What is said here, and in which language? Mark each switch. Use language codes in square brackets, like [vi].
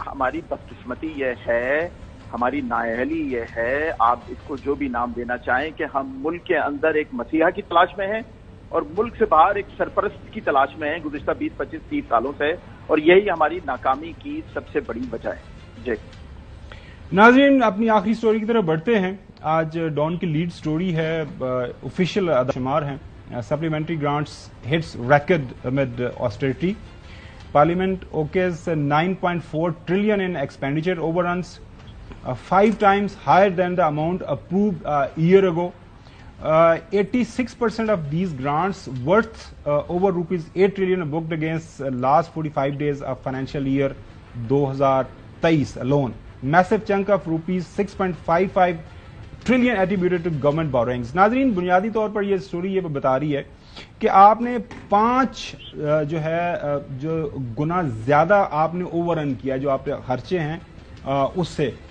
[ur] ہماری بدقسمتی یہ ہے, ہماری نااہلی یہ ہے, آپ اس کو جو بھی نام دینا چاہیں, کہ ہم ملک کے اندر ایک مسیحا کی تلاش میں ہیں اور ملک سے باہر ایک سرپرست کی تلاش میں ہیں گزشتہ 20, 25, 30 سالوں سے, اور یہی ہماری ناکامی کی سب سے بڑی وجہ ہے. جی ناظرین, اپنی آخری سٹوری کی طرف بڑھتے ہیں. آج ڈان کی لیڈ سٹوری ہے, آفیشیل اعداد شمار ہیں. [en] Supplementary grants hits record amid austerity. Parliament okays 9.4 trillion in expenditure overruns, 5 times higher than the amount approved a year ago. 86% of these grants worth over rupees 8 trillion booked against last 45 days of financial year 2023 alone. Massive chunk of rupees 6.55 trillion attributed to government borrowings. [ur] ناظرین, بنیادی طور پر یہ story یہ بتا رہی ہے کہ آپ نے 5 جو ہے جو گنا زیادہ آپ نے اوور رن کیا, جو آپ کے خرچے ہیں اس سے.